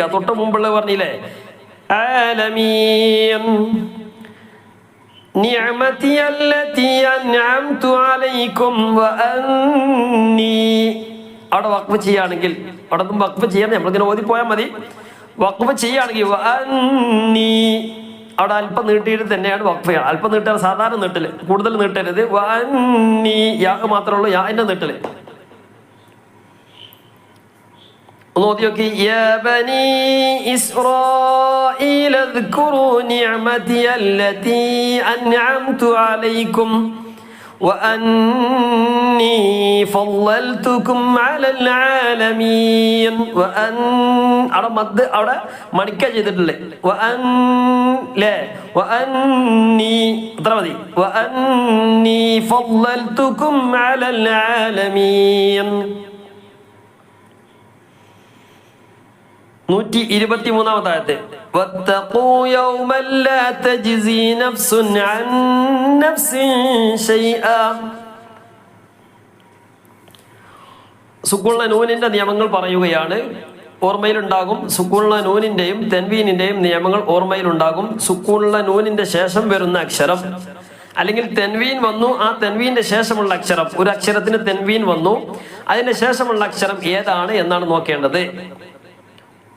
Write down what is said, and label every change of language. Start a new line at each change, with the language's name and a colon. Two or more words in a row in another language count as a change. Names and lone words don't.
Malayalam: തൊട്ട് മുമ്പുള്ളത് പറഞ്ഞില്ലേ,
Arabic: العالمين نعمتي التي أنعمت عليكم وأني.
Malayalam: അവിടെ വഖഫ് ചെയ്യുകയാണെങ്കിൽ, അവിടെ ഒന്നും വഖഫ് ചെയ്യാൻ നമ്മളിങ്ങനെ ഓതിപ്പോയാൽ മതി. വഖഫ് ചെയ്യുകയാണെങ്കിൽ വഅന്നി, അവിടെ അല്പം നീട്ടിയിട്ട് തന്നെയാണ് വഖഫ് ചെയ്യുക. അല്പം നീട്ടാൻ സാധാരണ നീട്ടല്, കൂടുതൽ നീട്ടരുത്. വഅന്നി യാ മാത്രമേ ഉള്ളൂ, യാന്റെ നീട്ടല്.
Arabic: يا بني إسرائيل اذكروا نعمتي التي أنعمت عليكم وأني فضلتكم على العالمين.
Malayalam: അവിടെ മദ് അവിടെ മണിക്ക ചെയ്തിട്ടില്ലേ. وأني അത്ര മതി.
Arabic: وأني فضلتكم على العالمين.
Malayalam: 123-ാമത്തെ ആയത്ത്,
Arabic: واتقوا يوما لا تجزي نفس عن نفس شيئا.
Malayalam: സുക്കൂനുള്ള നൂനിന്റെ നിയമങ്ങൾ പറയുകയാണ്. ഓർമ്മയിലുണ്ടാകും. സുക്കൂനുള്ള നൂനിന്റെയും തെൻവീനിന്റെയും നിയമങ്ങൾ ഓർമ്മയിലുണ്ടാകും. സുക്കൂനുള്ള നൂനിന്റെ ശേഷം വരുന്ന അക്ഷരം, അല്ലെങ്കിൽ തെൻവീൻ വന്നു, ആ തെൻവീന്റെ ശേഷമുള്ള അക്ഷരം, ഒരു അക്ഷരത്തിന് തെൻവീൻ വന്നു, അതിന്റെ ശേഷമുള്ള അക്ഷരം ഏതാണ് എന്നാണ് നോക്കേണ്ടത്.